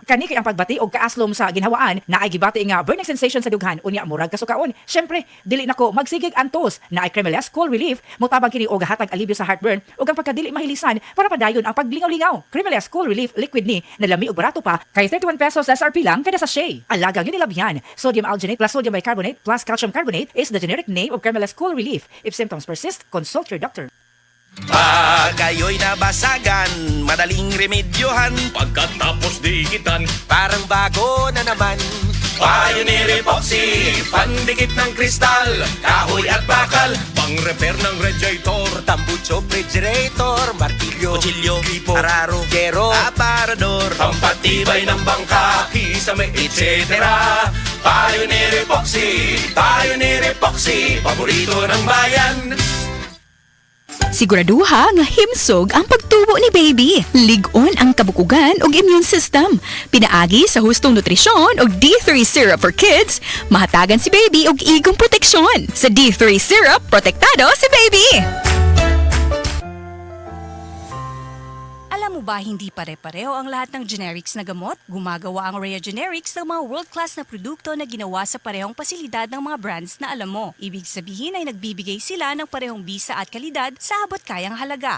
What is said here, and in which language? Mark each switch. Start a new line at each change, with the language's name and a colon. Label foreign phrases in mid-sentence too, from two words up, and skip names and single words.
Cebuano: Kani kay ang pagbati og kaaslom sa ginhawaan na ay gibati nga
English: burning sensation
Cebuano: sa dughan unya murag kasukaon. Syempre, dili nako magsigig antos na ay Cremeles Cool Relief, motabang kini og hatag alibyo sa heartburn ug ang pagkadili mahilisan para padayon ang paglingaw-lingaw. Cremeles Cool Relief liquid ni na lami og barato pa kay 31 pesos SRP lang kada sachet. Alaga gyud nilabyan.
English: Sodium alginate plus sodium bicarbonate plus calcium carbonate is the generic name of Cremeles Cool Relief. If symptoms persist, consult your doctor.
Filipino: Pag kayo'y nabasagan, madaling remedyohan. Pagkatapos dikitan, Parang bago na naman. Pioneer Epoxy, pandikit ng kristal, kahoy at bakal, pang-repair ng radiator, tambucho, refrigerator, martilyo, kutsilyo, gripo, araro, gero, aparador, pampatibay ng bangka, kisame, etc. Pioneer Epoxy, paborito ng bayan.
Cebuano: Siguraduha nga himsog ang pagtubo ni baby. Lig-on ang kabukugan ug
English: immune system.
Cebuano: Pinaagi sa hustong nutrisyon og D3 syrup
English: for kids,
Cebuano: mahatagan si baby og igong proteksyon. Sa D3 syrup, protektado si baby.
Filipino: Alam mo ba hindi pare-pareho ang lahat ng generics na gamot? Gumagawa ang Rhea Generics ng mga world-class na produkto na ginawa sa parehong pasilidad ng mga brands na alam mo. Ibig sabihin ay nagbibigay sila ng parehong bisa at kalidad sa abot kayang halaga.